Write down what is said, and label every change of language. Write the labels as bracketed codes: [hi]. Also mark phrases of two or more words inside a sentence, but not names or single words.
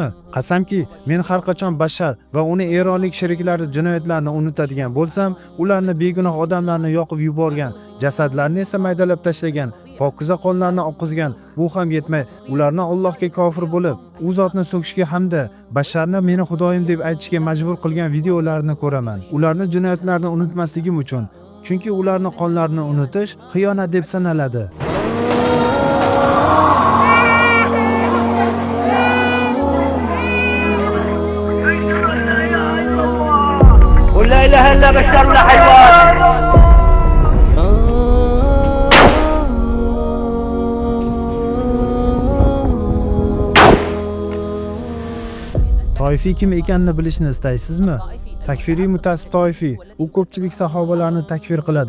[uz] Qasamki, men har qachon Bashar va uni eronlik sheriklari jinoyatlarini unutadigan bo'lsam, ularni begunoh odamlarni yoqib yuborgan, jasadlarni esa maydalab tashlagan, pokiza qonlarni oqizgan, bu ham yetmay, ularni Allohga kofir bo'lib, u zotni so'kishga hamda Basharni meni xudoyim deb aytishga majbur qilgan videolarni ko'raman. Ularni jinoyatlarini unutmasligim uchun, chunki ularni qonlarini unutish xiyonat deb sanaladi. [ar] لا إله إلا بشر لا حيوان. [uz] Toifiy kim ekanini bilishni istaysizmi? Takfiriy mutassib toifiy, u ko'pchilik sahobalarni takfir qiladi.